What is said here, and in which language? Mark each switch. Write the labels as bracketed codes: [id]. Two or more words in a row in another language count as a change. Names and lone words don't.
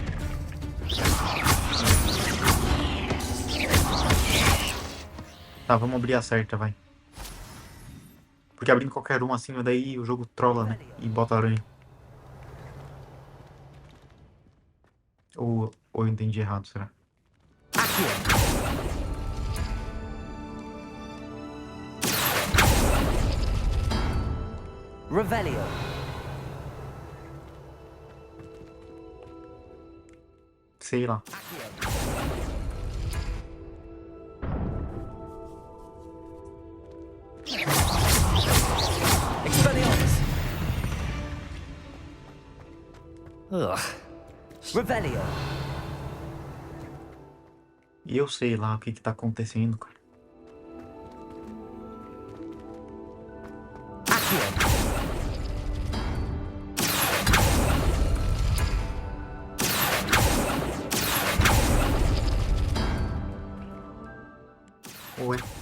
[pt] Tá, vamos abrir a certa, vai. Porque abrindo qualquer um assim, daí o jogo trola, né? E bota aranha. Ou eu entendi errado, será? Accio! Revelio! Sei lá. Expelliarmus! Ugh. Revelio! E eu sei lá o que tá acontecendo, cara. Accio! Ou é?